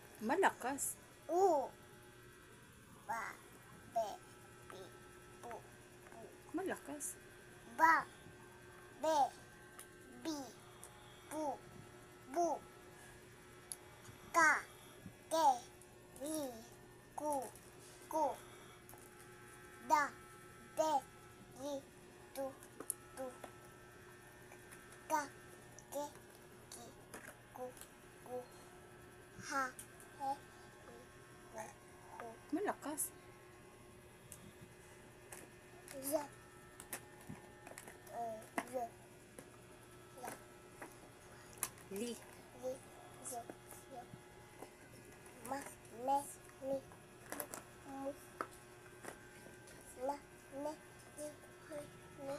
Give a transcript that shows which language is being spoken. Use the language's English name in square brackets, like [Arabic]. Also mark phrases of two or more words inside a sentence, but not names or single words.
[Filipino] Malakas. U. Ba. Be. Bi. Bu. Bu. Malakas. Ba. Be. Bi. Bu. Bu. Ka. Ke. Ri. Ku. Ku. Da. De. Ri. Tu. Tu. Ka. Ke. Ki. Ku. Ku. Ha. He. Hi. Ho. Ho. Malakas. Z. Z. La. Li. Li. Z. Z. Ma. Me. Mi. Mu. La. Ne. Ni. Ni. Ni.